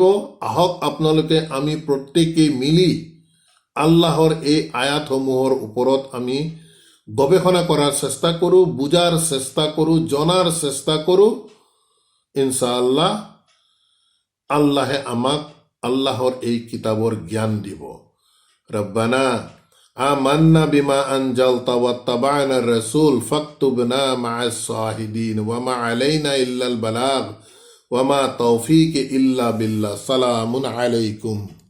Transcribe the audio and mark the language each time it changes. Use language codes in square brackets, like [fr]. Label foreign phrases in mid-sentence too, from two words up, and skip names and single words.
[as] আহক আপোনালোকে আমি প্ৰত্যেকেই মিলি আল্লাহৰ এই আয়াতসমূহৰ ওপৰত আমি গৱেষণা কৰাৰ চেষ্টা কৰোঁ, বুজাৰ চেষ্টা কৰোঁ, জনাৰ চেষ্টা কৰোঁ। ইনশাআল্লাহ আল্লাহে আমাক আল্লাহৰ এই কিতাবৰ জ্ঞান দিব। [ar] ربنا آمنا بما أنزلت واتبعنا الرسول فاكتبنا مع الشاهدين وما علينا إلا البلاغ وما توفيقي إلا بالله. سلام عليكم.